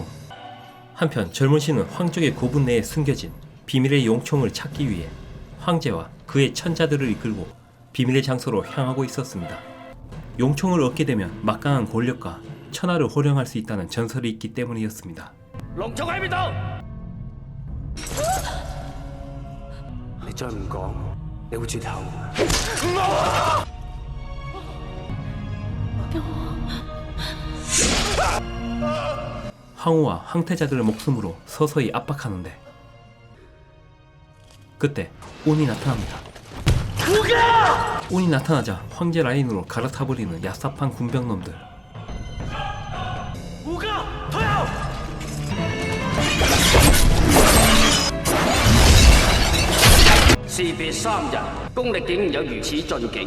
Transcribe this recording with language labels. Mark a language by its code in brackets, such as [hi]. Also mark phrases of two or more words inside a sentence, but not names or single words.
[ko] 한편 젊은신은 황족의 고분 내에 숨겨진 비밀의 용총을 찾기 위해 황제와 그의 천자들을 이끌고 비밀의 장소로 향하고 있었습니다. 용총을 얻게 되면 막강한 권력과 천하를 호령할 수 있다는 전설이 있기 때문이었습니다. [yue] 龍族喺邊度？你再唔講，你會絕後。 [ko] 황후와 황태자들의 목숨으로 서서히 압박하는데 그때 운이 나타납니다. 운이 나타나자 황제 라인으로 갈아타버리는 얍삽한 군병놈들. [yue] 胡家退後！士別3日，功力竟然有如此進境。